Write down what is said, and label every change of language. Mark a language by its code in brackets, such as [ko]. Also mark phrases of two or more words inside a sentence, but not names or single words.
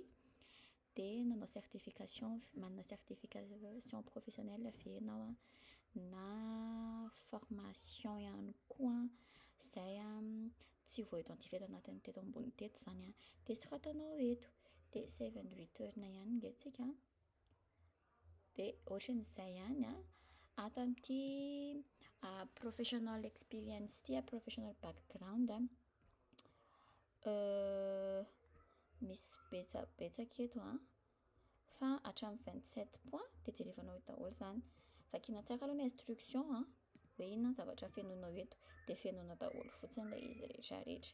[mg] Dia nanao certification, manana [fr] certification professionnelle [mg] avy ianao na formation ihany koa izay tsy voaidentifie anatin'ny teto ambony teto izany dia tsy ratanao eto. Dia 7-8 heures ihany ngentsika. Dia ohatran'izay ihany ato amin'ity [en] professional experience [mg] ity [en] professional background [mg] misy betsaka eto fa hatramin'ny 27 points dia jerevanao eto daholo izany. Vakiana tsara aloha ny instruction hoe inona ny zavatra fenonao eto dia fenonao daholo fotsiny ilay izy rehetrarehetra.